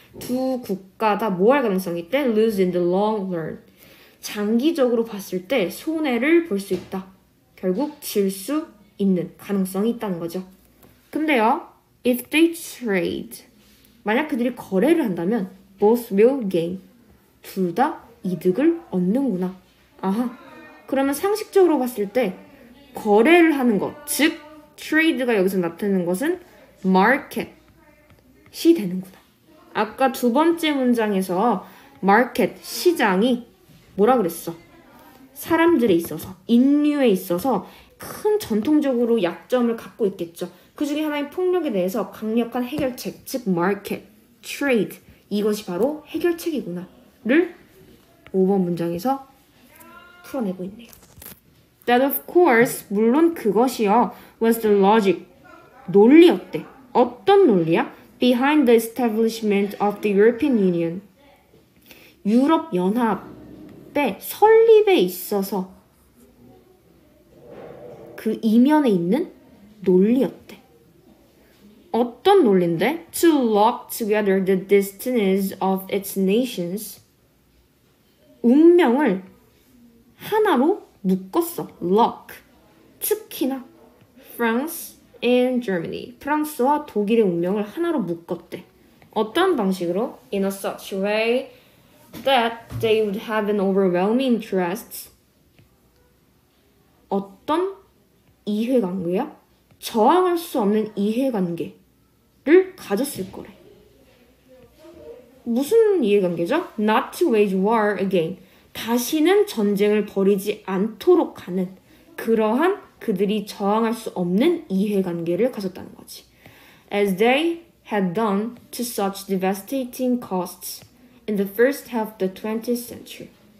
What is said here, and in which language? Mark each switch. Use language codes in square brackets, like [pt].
[ko] 두 국가 다 뭐 할 가능성이 있대? [en] lose in the long run. [ko] 장기적으로 봤을 때 손해를 볼 수 있다. 결국 질 수 있는 가능성이 있다는 거죠. 근데요, [en] if they trade, [ko] 만약 그들이 거래를 한다면 [en] both will gain. [ko] 둘 다 이득을 얻는구나. 아하. 그러면 상식적으로 봤을 때 거래를 하는 것, 즉 trade가 여기서 나타내는 것은 market이 되는구나. 아까 두 번째 문장에서 market, 시장이 뭐라 그랬어? 사람들에 있어서, 인류에 있어서 큰 전통적으로 약점을 갖고 있겠죠. 그 중에 하나인 폭력에 대해서 강력한 해결책, 즉 market, trade, 이것이 바로 해결책이구나 를 5번 문장에서 풀어내고 있네요. [en] That of course, [ko] 물론 그것이요, [en] was the logic, [ko] 논리였대. 어떤 논리야? [en] Behind the establishment of the European Union, [ko] 유럽 연합의 설립에 있어서 그 이면에 있는 논리였대. 어떤 논리인데? [en] To lock together the destinies of its nations, [ko] 운명을 하나로 묶었어. [en] lock. [ko] 특히나 France and Germany, 프랑스와 독일의 운명을 하나로 묶었대. 어떤 방식으로? [en] In a such way that they would have an overwhelming interest. [ko] 어떤 이해관계야? 저항할 수 없는 이해관계를 가졌을 거래. 무슨 이해관계죠? [en] Not to wage war again. [ko] 다시는 전쟁을 벌이지 않도록 하는 그러한 그들이 저항할 수 없는 이해관계를 가졌다는 거지. [en] As they had done to such devastating costs in the first half of the 20th century.